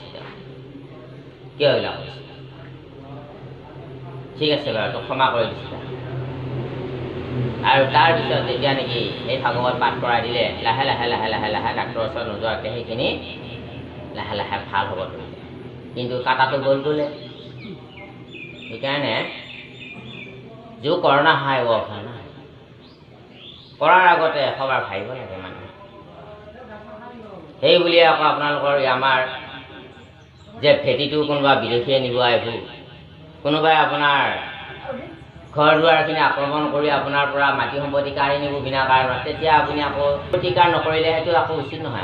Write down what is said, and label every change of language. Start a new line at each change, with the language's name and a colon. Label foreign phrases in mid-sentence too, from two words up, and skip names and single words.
Assamese: তেওঁ কিয় এইবিলাক কৰিছে? ঠিক আছে বাৰু, তোক ক্ষমা কৰি দিছোঁ। আৰু তাৰপিছত যেতিয়া নেকি সেই ভাগৱত পাঠ কৰাই দিলে, লাহে ডাক্তৰৰ ওচৰত নোযোৱাকৈ সেইখিনি লাহে ভাল হ'ব ধৰিলে। কিন্তু কাটাটো গ'লে। সেইকাৰণে
Hindi: जो करना है वो करना है।
Assamese: কৰাৰ আগতে এশবাৰ ভাবিব লাগে মানুহ। সেই বুলিয়ে আকৌ আপোনালোকৰ আমাৰ যে ভেটিটো কোনোবা বিদেশীয়ে নিব আহিব, কোনোবাই আপোনাৰ ঘৰ দুৱাৰখিনি আক্ৰমণ কৰি আপোনাৰ পৰা মাটি সম্পত্তি কাঢ়ি নিব বিনা কাৰণত, তেতিয়া আপুনি আকৌ প্ৰতিকাৰ নকৰিলে সেইটো আকৌ উচিত নহয়।